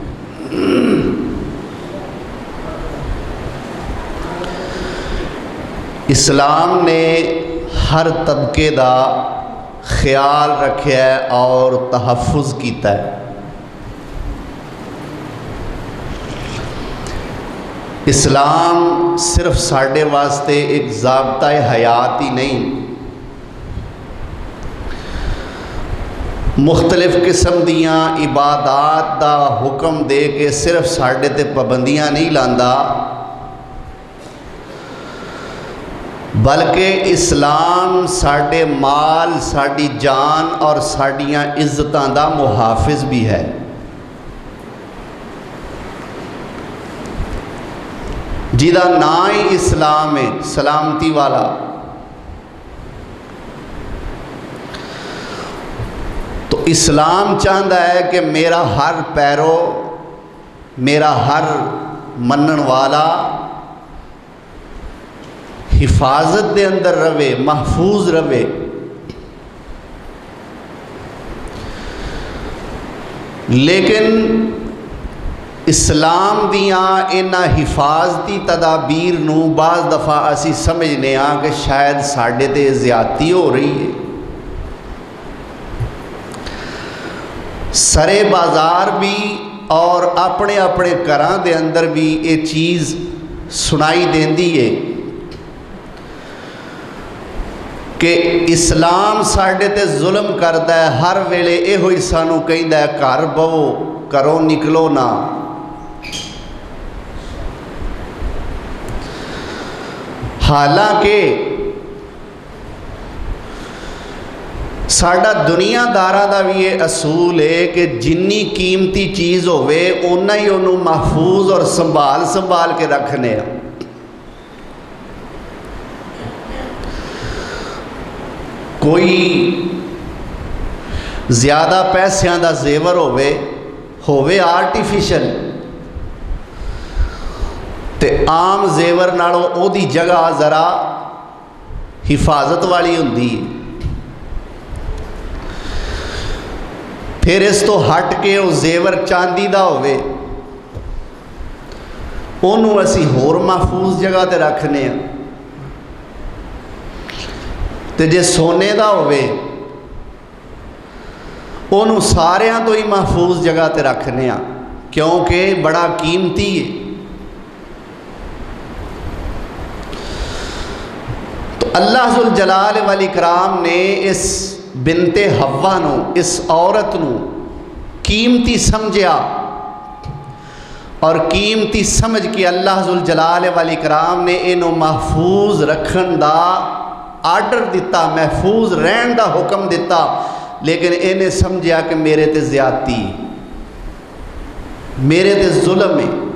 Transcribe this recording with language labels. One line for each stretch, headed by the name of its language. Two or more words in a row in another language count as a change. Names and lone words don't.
Punjabi: اسلام نے ہر طبقے دا خیال رکھیا ہے اور تحفظ کیتا ہے۔ اسلام صرف ساڈے واسطے ایک ضابطہ حیات ہی نہیں، مختلف قسم دیاں عبادات دا حکم دے کے صرف ساڈے تے پابندیاں نہیں لاندا بلکہ اسلام ساڈے مال، ساڈی جان اور ساڈیاں عزتاں دا محافظ بھی ہے۔ جیدا نام ہی اسلام ہے، سلامتی والا۔
Urdu: تو اسلام چاہتا ہے کہ میرا ہر پیرو،
Punjabi: میرا ہر منن والا حفاظت دے اندر رہے، محفوظ رہے۔ لیکن اسلام دیاں انہاں حفاظتی تدابیر نو بعض دفعہ اسی سمجھنے ہاں کہ شاید ساڈے تے زیادتی ہو رہی ہے۔ سرے بازار بھی اور اپنے اپنے گھراں دے اندر بھی یہ چیز سنائی دیندی ہے کہ اسلام ساڈے تے ظلم کردا ہے، ہر ویلے یہ ہوئی سانو کہندا ہے گھر بہو، گھروں نکلو نہ۔ حالانکہ ساڈا دنیا داراں دا بھی یہ اصول ہے کہ جنی قیمتی چیز ہوئے اونا ہی انہوں محفوظ اور سنبھال کے رکھنے ہیں۔ کوئی زیادہ پیسیاں دا زیور ہوئے آرٹیفیشل تے عام زیور نالوں او دی جگہ ذرا حفاظت والی ہوندی ہے۔ پھر اس تو ہٹ کے وہ زیور چاندی دا ہوئے انہوں اسی ہور محفوظ جگہ تے رکھنے ہیں، تے جے سونے دا ہوئے انہوں ساریاں تو ہی محفوظ جگہ تے رکھنے ہیں کیونکہ بڑا قیمتی ہے۔ تو
Arabic: اللہ ذوالجلال والاکرام
Punjabi: نے اس
Arabic: بنت حوا
Punjabi: نو، اس عورت نو قیمتی سمجھیا اور قیمتی سمجھ کے
Arabic: اللہ ذوالجلال والاکرام
Punjabi: نے انہوں محفوظ رکھن دا آرڈر دیتا، محفوظ رہن دا حکم دیتا، لیکن انہیں سمجھیا کہ میرے تے زیادتی، میرے تے ظلم ہے۔